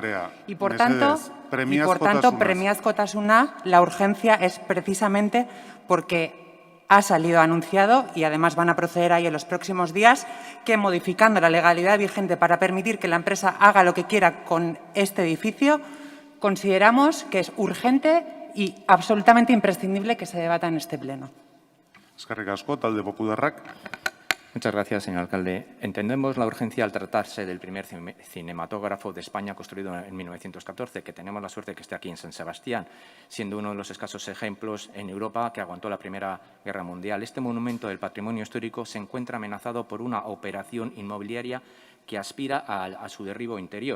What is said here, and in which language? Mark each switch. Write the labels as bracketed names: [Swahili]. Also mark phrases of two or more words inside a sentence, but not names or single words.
[Spanish] Y por tanto, premiazkotasuna, la urgencia es precisamente porque ha salido anunciado y además van a proceder ahí en los próximos días que modificando la legalidad vigente para permitir que la empresa haga lo que quiera con este edificio, consideramos que es urgente y absolutamente imprescindible que se debata en este pleno. [Basque] Eskerrik asko, talde popularrak. [Spanish] Muchas gracias, señor alcalde. Entendemos la urgencia al tratarse del primer cinematógrafo de España construido en 1914, que tenemos la suerte de que esté aquí en San Sebastián, siendo uno de los escasos ejemplos en Europa que aguantó la Primera Guerra Mundial. Este monumento del patrimonio histórico se encuentra amenazado por una operación inmobiliaria que aspira a su derribo interior.